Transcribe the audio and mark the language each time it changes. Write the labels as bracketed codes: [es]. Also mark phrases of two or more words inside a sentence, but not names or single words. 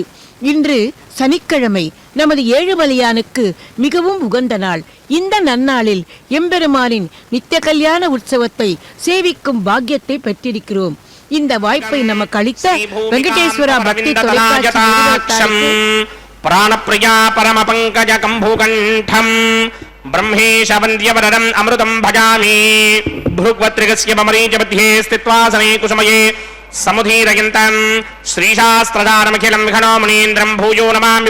[ta] இன்று சனிக்கிழமை, நமது ஏழுமலையானுக்கு மிகவும் உகந்த நாள். இந்த நன்னாளில் எம்பெருமானின் நித்திய கல்யாண உற்சவத்தை சேவிக்கும் பாக்கியத்தை பெற்றிருக்கிறோம். இந்த வாய்ப்பை நமக்கு அளித்த வெங்கடேஸ்வரா பக்தி தொலைக்காட்சி நிறுவனத்தாருக்கு [sa] प्राणप्रिया परमपङ्कज कम्भुकण्ठम् ब्रह्मेश वन्द्यवरदम् अमृतम् भजामि भृग्वत्रिगस्य ममरीचमध्ये स्थित्वा समे कुसुमये समुदीरयन्तम् श्रीशास्त्रधारमखिलम् विघ्नो मुनीन्द्रम् भूयो नमामि